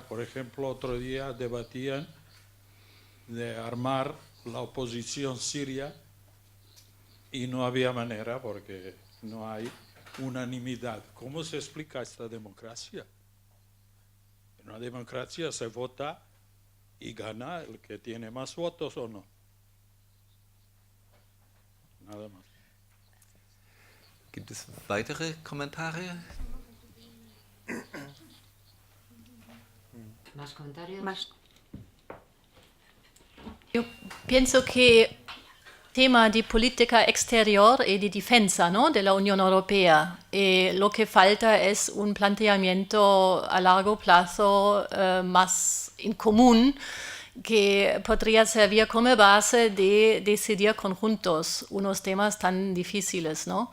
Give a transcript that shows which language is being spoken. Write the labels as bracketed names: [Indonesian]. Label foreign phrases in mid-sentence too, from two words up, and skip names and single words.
[Spanish] Por ejemplo, otro día debatían de armar la oposición siria y no había manera porque no hay unanimidad. ¿Cómo se explica esta democracia? En una democracia se vota y gana el que tiene más votos, ¿o no? Nada más. [German] Gibt es weitere Kommentare? [Spanish] ¿Más comentarios? Más. Yo pienso que tema de política exterior y de defensa, ¿no?, de la Unión Europea. Lo que falta es un planteamiento a largo plazo más en común que podría servir como base de decidir conjuntos unos temas tan difíciles, ¿no?